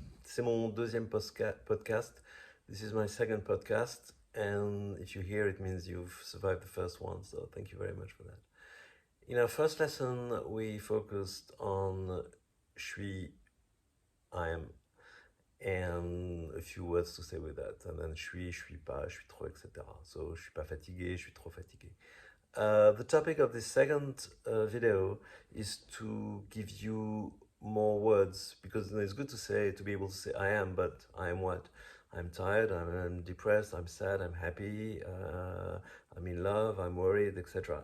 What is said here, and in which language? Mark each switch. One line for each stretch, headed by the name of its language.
French: C'est mon deuxième podcast.
English: This is my second podcast. And if you're here, it means you've survived the first one. So thank you very much for that. In our first lesson, we focused on Chui, I am, and a few words to say with that. And then
French: suis pas, suis trop, etc. So, je suis pas fatigué, je suis trop fatigué.
English: The topic of this second video is to give you more words because it's good to be able to say I am, but I am what? I'm tired, I'm depressed, I'm sad, I'm happy, I'm in love, I'm worried, etc.